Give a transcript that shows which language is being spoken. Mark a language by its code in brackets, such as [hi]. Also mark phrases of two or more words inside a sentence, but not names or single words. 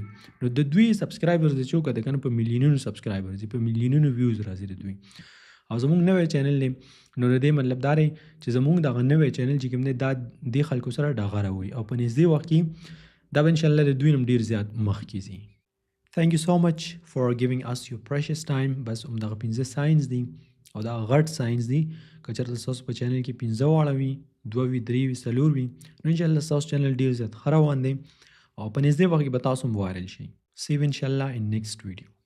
[ps] نو د دوی سبسکرایبرز د چوکه د کنه په میلیونونو سبسکرایبرز په میلیونونو ویوز راځي د دوی. او زموږ نوی چینل دی نو د دې مطلب دا دی چې زموږ دغه نوی چینل چې کوم دی دا د خلکو سره ډغره وي او په نږدې وخت کې دا به انشاءالله د دوی نم ډېر زیات مخکې ځي. [en] Thank you so much for giving us your precious time. [ps] بس همدغه 15 ساينس دي او دا غټ ساينس دي. که چېرته ستاسو په چینل کې 15 واړه وي، 2 وي، 3 وي، 4 وي، نو انشاءالله ستاسو چینل ډېر زیات ښه روان دی او په نږدې وخت کې به تاسو هم وایرل شي. [en] See you inshallah in next video.